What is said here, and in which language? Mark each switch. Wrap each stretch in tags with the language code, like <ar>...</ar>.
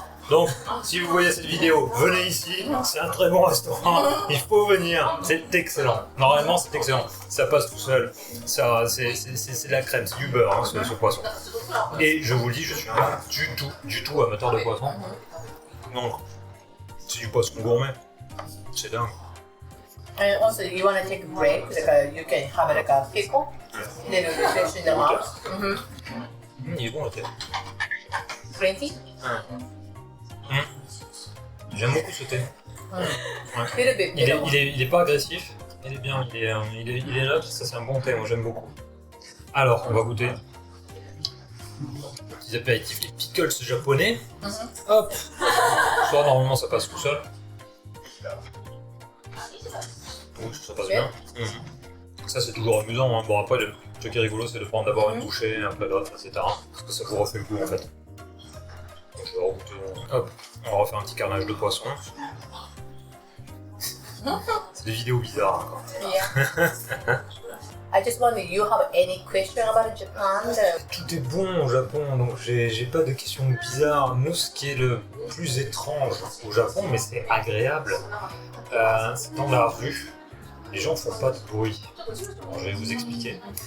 <fr>Donc, si vous voyez cette vidéo, venez ici, c'est un très bon restaurant, il faut venir, c'est excellent. Normalement, c'est excellent, ça passe tout seul, ça, c'est de la crème, c'est du beurre, hein, ce poisson. Et je vous le dis, je suis pas du tout amateur de poisson. Donc, c'est du poisson gourmet, c'est dingue.</fr> <en>And also, you want to take a break, you can have like a pickle, little refresh in the mouth.</en> <fr>Il est bon le thé.</fr> <en>Green tea?</en> <fr>J'aime beaucoup ce thé.</fr> <en>Little bit bitter.</en> <fr>Il est pas agressif, il est bien, il est là, ça c'est un bon thé, moi j'aime beaucoup. Alors, on va goûter. Petits apéritifs, les pickles japonais. Hop. Ça normalement ça passe tout seul. Donc ça passe bien. Ça c'est toujours amusant. Hein. Bon après, ce qui est rigolo c'est de prendre d'abord une bouchée, après l'autre, etc. Parce que ça vous refait le goût en fait. Donc je vais regoûter. Hop, on va refaire un petit carnage de poisson. C'est des vidéos bizarres encore.</fr> <en>Yeah. I just wonder, you have any question about Japan?</en> <fr>Tout est bon au Japon, donc j'ai pas de questions bizarres. Nous, ce qui est le plus étrange au Japon, mais c'est agréable, c'est dans la rue. Les gens font pas de bruit. Alors, je vais vous expliquer.</fr>